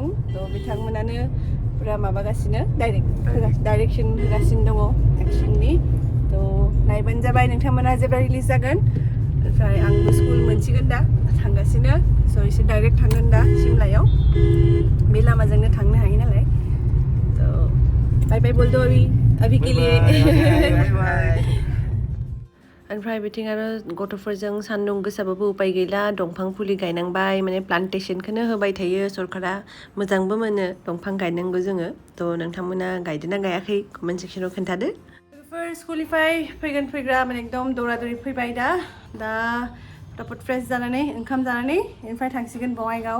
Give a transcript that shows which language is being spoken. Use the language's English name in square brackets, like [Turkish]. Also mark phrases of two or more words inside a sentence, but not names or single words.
[Bodo] तो बिथांमोनानो पुरा माबागासिनो डाइरेक्शन होगासिनो दङ एक्शननि। तो नायबानो जाबाय नोंथांमोना जेब्ला रिलिज जागोन। ओमफ्राय आंबो स्कुल मोनसिगोन दा थांगासिनो। स' एसे डाइरेक्ट थांगोन दा सिमलायाव। बे लामाजोंनो थांनो हायो नालाय। [Hindi] तो [English] bye bye [Hindi] बोल दो अभी के लिए। [Bodo] ओमफ्राय बिथिं आरो गथ'फोरजों सान्दुं गोसाबाबो उपाय गैला, दंफां फुलि गायनांबाय। माने प्लान्टेसनखौनो होबाय थायो सरकारा। मोजांबो मोनो दंफां गायनांगौ जोङो। तो नोंथांमोना गायदोंना गायाखै कमेन्ट सेक्सनाव खोन्थादो। लोगोफोर स्कुलनिफ्राय फैग्रा माने एकदम दौरा दौरि फैबाय दा फटाफट फ्रेस जानानै ओंखाम जानानै ओमफ्राय थांसिगोन बङाइगाव।